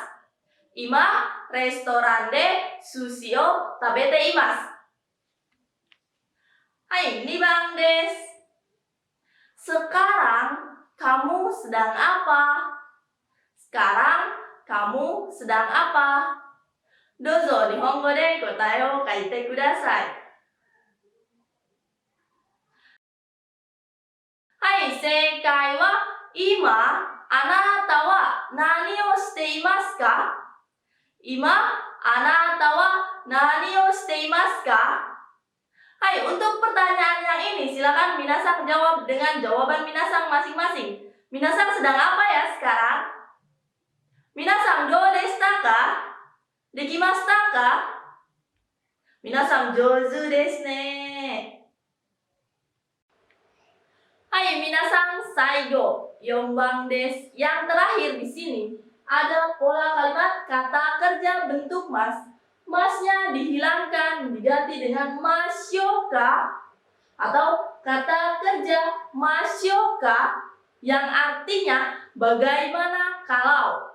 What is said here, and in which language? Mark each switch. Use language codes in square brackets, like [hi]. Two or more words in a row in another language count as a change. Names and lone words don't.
[ja] 今レストランで寿司を食べています. はい、2番です. [id] Sekarang kamu sedang apa? Sekarang kamu sedang apa? [ja] どうぞ日本語で答えを書いてください. はい、正解は今あなたは何をしていますか? 今あなたは何をしていますか? Hai, [id] untuk pertanyaan yang ini silakan minasan jawab dengan jawaban minasan masing-masing. Minasan sedang apa ya sekarang? [ja] 皆さんどうでしたか？できましたか? 皆さん上手ですね. はい皆さん、最後4番です. [id] Yang terakhir di sini ada pola kalimat kata kerja bentuk mas. Masnya dihilangkan diganti dengan masyoka atau kata kerja masyoka yang artinya bagaimana kalau.